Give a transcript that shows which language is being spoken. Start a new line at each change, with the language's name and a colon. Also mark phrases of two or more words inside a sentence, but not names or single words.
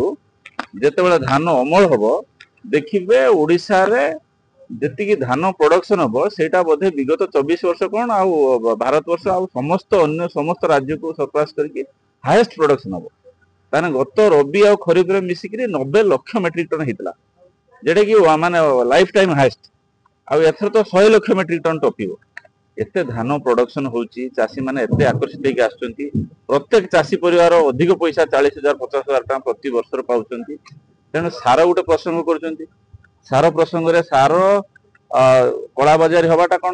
Odia: ଯେତେବେଳେ ଧାନ ଅମଳ ହବ, ଦେଖିବେ ଓଡିଶାରେ ଯେତିକି ଧାନ ପ୍ରଡକ୍ସନ ହବ, ସେଇଟା ବୋଧେ ବିଗତ 24 ବର୍ଷ କଣ ଆଉ ଭାରତ ବର୍ଷ ଆଉ ସମସ୍ତ ଅନ୍ୟ ସମସ୍ତ ରାଜ୍ୟକୁ ସରପାସ କରିକି
English: highest production
Odia: ହବ। ତାହେଲେ ଗତ ରବି ଆଉ ଖରିଫରେ ମିଶିକିରି 90 ଲକ୍ଷ
English: metric ton
Odia: ହେଇଥିଲା, ଯେଉଁଟା କି ମାନେ
English: life time highest.
Odia: ଆଉ ଏଥର ତ 100 ଲକ୍ଷ
English: metric ton
Odia: ଟପିବ। ଏତେ ଧାନ ପ୍ରଡକ୍ସନ ହଉଛି, ଚାଷୀ ମାନେ ଏତେ ଆକର୍ଷିତ ହେଇକି ଆସୁଛନ୍ତି। ପ୍ରତ୍ୟେକ ଚାଷୀ ପରିବାର ଅଧିକ ପଇସା 40,000 50,000 ଟଙ୍କା ପ୍ରତି ବର୍ଷରେ ପାଉଛନ୍ତି। ତେଣୁ ସାର ଗୋଟେ ପ୍ରସଙ୍ଗ କରୁଛନ୍ତି। ସାର ପ୍ରସଙ୍ଗରେ ସାର କଳା ବଜାରୀ ହବାଟା କଣ?